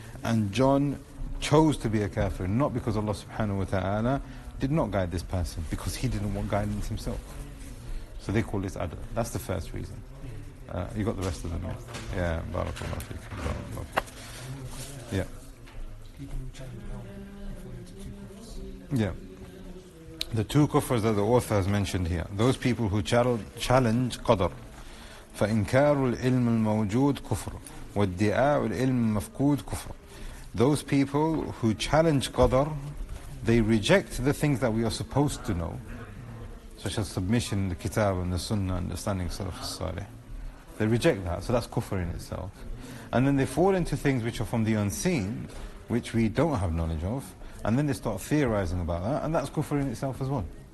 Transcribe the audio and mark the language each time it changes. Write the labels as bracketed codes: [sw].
[en] And John chose to be a kafir, not because Allah subhanahu wa ta'ala did not guide this person, because he didn't want guidance himself. So they call this adl. That's the first reason. You got the rest of them, yeah? Yeah, barakallahu feek. Barakallahu feek. Yeah. Yeah. The two kufrs that the author has mentioned here, those people who challenge qadr. [ar] فإنكار العلم الموجود كفر وادعاء العلم المفقود كفر. [en] Those people who challenge qadr, they reject the things that we are supposed to know, such as submission, the kitab and the sunnah, understanding salaf as-salih. They reject that, so that's kufr in itself. And then they fall into things which are from the unseen, which we don't have knowledge of, and then they start theorizing about that, and that's kufr in itself as well.